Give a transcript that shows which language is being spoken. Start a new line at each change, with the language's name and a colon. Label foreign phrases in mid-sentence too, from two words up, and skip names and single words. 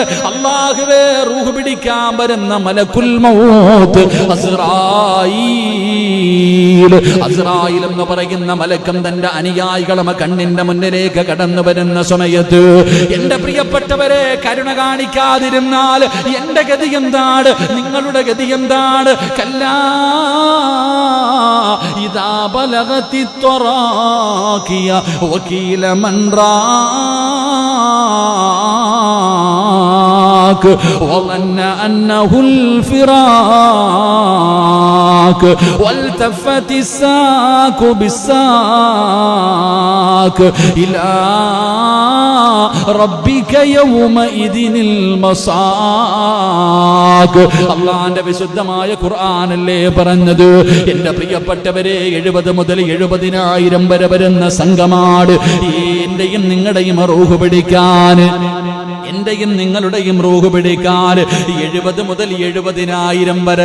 Malayalam: അല്ലാഹുവേ, റൂഹ് പിടിക്കാൻ വരുന്ന
Arabic: ملك الموت
Malayalam: അസ്റായീൽ എന്ന് പറയുന്ന മലക്കം തന്റെ അനുയായികളെ കണ്ണിന്റെ മുന്നിലേക്ക് കടന്നു വരുന്ന സമയത്ത്, എന്റെ പ്രിയപ്പെട്ടവരെ, കരുണ കാണിക്കാതിരുന്നാൽ എന്റെ ഗതി എന്താണ്? നിങ്ങളുടെ ഗതി എന്താണ്?
Arabic: كلا إذا بلغت التراقي وقيل من وظن أنه الفراق والتفت الساق بالساق إلى ربك يومئذ المساق.
Malayalam: അല്ലാഹുവിന്റെ വിശുദ്ധമായ ഖുർആനല്ലേ പറഞ്ഞത്? എന്റെ പ്രിയപ്പെട്ടവരെ, 70 മുതൽ 70,000 വരെ വരുന്ന സംഘമാണ് എന്റെയും നിങ്ങളുടെയും റൂഹ് പിടിക്കാൻ. എന്റെയും നിങ്ങളുടെയും റൂഹ് പിടിക്കാൻ 70 മുതൽ 70,000 വരെ.